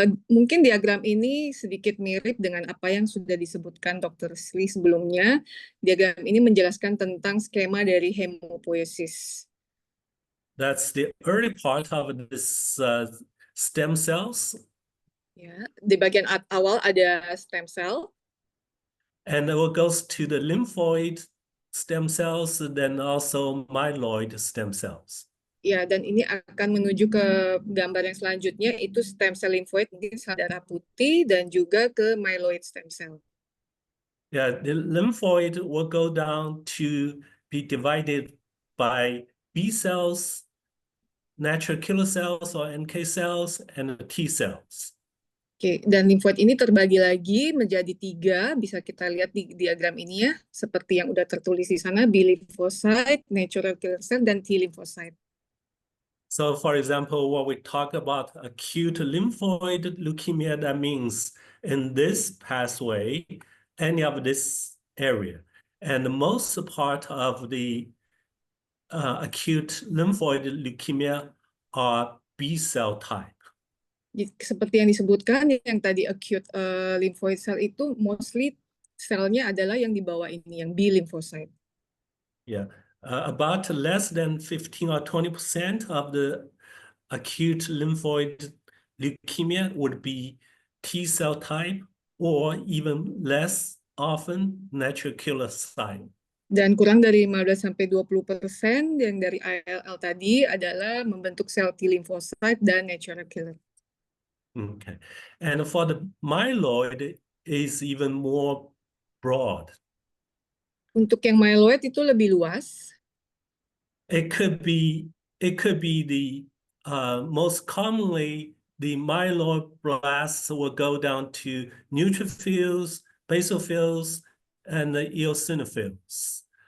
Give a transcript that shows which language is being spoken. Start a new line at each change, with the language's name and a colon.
Indonesian: Mungkin diagram ini sedikit mirip dengan apa yang sudah disebutkan Dr. Sri sebelumnya. Diagram ini menjelaskan tentang skema dari hemopoiesis.
English: That's the early part of this stem cells.
Indonesian: Ya, di bagian awal ada stem cell.
English: And it goes to the lymphoid stem cells, then also myeloid stem cells.
Indonesian: Ya, dan ini akan menuju ke gambar yang selanjutnya, itu stem cell lymphoid, mungkin sel darah putih, dan juga ke myeloid stem cell.
English: Yeah, the lymphoid will go down to be divided by B cells, natural killer cells or NK cells, and T cells.
Indonesian: Oke, dan limfoid ini terbagi lagi menjadi 3, bisa kita lihat di diagram ini ya, seperti yang udah tertulis di sana, B lymphocyte, natural killer cell, dan T lymphocyte.
English: So for example, when we talk about acute lymphoid leukemia, that means in this pathway, any of this area. And most part of the acute lymphoid leukemia are B cell type.
Indonesian: Seperti yang disebutkan, yang tadi acute lymphoid cell itu mostly selnya adalah yang di bawah ini, yang B lymphocyte.
English: Yeah. About less than 15 or 20% of the acute lymphoid leukemia would be T cell type or even less often natural killer cell.
Indonesian: Dan kurang dari 15-20% yang dari ALL tadi adalah membentuk sel T lymphocyte dan natural killer.
English: Okay. And for the myeloid is even more broad.
Indonesian: Untuk yang myeloid itu lebih luas.
English: It could be the most commonly the myeloblasts will go down to neutrophils, basophils, and the eosinophils.